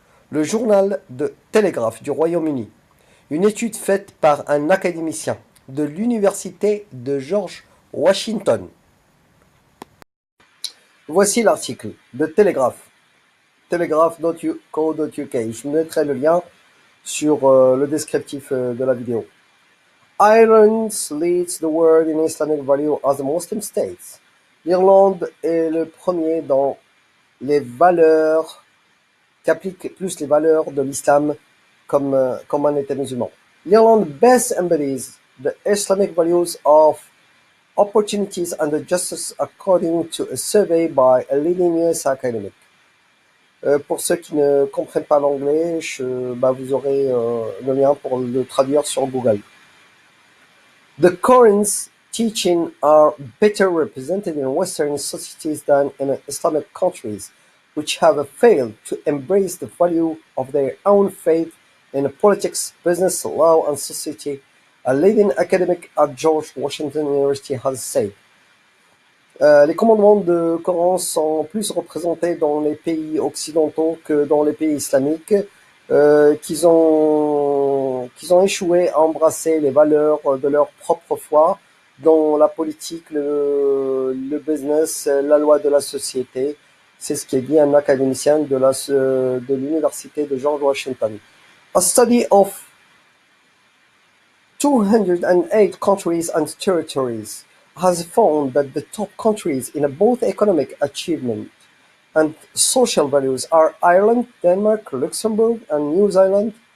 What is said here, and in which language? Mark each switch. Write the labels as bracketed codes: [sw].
[fr] Le journal de Télégraphe du Royaume-Uni, une étude faite par un académicien de l'université de George Washington. Voici l'article de Télégraphe, telegraph.co.uk. Je mettrai le lien sur le descriptif de la vidéo. [en] Ireland leads the world in Islamic value as a Muslim state. [fr] L'Irlande est le premier dans les valeurs qu'applique plus les valeurs de l'islam comme un État musulman. [en] L'Irlande best embodies the Islamic values of opportunities and justice according to a survey by a leading US academic. [fr] Pour ceux qui ne comprennent pas l'anglais, vous aurez le lien pour le traduire sur Google. [en] The Quran's teachings are better represented in Western societies than in Islamic countries, which have failed to embrace the value of their own faith in politics, business, law, and society, a leading academic at George Washington University has said. [fr] Les commandements de Coran sont plus représentés dans les pays occidentaux que dans les pays islamiques, qu'ils ont échoué à embrasser les valeurs de leur propre foi dans la politique, le business, la loi de la société. C'est ce qui est dit un académicien de l'université de George Washington. [en] A study of 208 countries and territories has found that the top countries in both economic achievement and social values are Ireland, Denmark, Luxembourg, and New Zealand.